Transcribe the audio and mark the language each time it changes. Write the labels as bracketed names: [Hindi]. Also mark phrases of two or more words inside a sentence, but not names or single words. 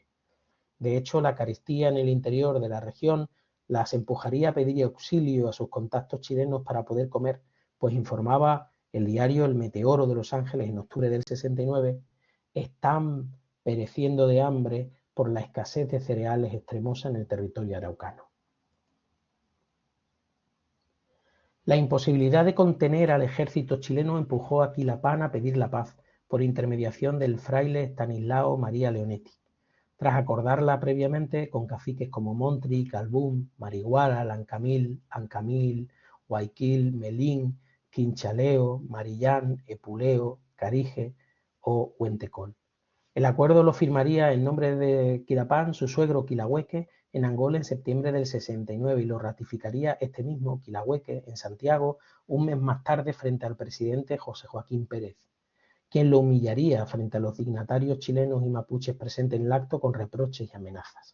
[Spanish] De hecho, la carestía en el interior de la región las empujaría a pedir auxilio a sus contactos chilenos para poder comer, pues informaba el diario El Meteoro de Los Ángeles en octubre del 69, están pereciendo de hambre por la escasez de cereales extremosa en el territorio araucano. La imposibilidad de contener al ejército chileno empujó a Quilapán a pedir la paz por intermediación del fraile Estanislao María Leonetti, tras acordarla previamente con caciques como Montri, Calbún, Marihuara, Lancamil, Ancamil, Guayquil, Melín, Quinchaleo, Marillán, Epuleo, Carige o Huentecol. El acuerdo lo firmaría en nombre de Quilapán su suegro Quilahueque en Angola en septiembre del 69 y lo ratificaría este mismo Quilahueque en Santiago un mes más tarde frente al presidente José Joaquín Pérez, quien lo humillaría frente a los dignatarios chilenos y mapuches presentes en el acto con reproches y amenazas.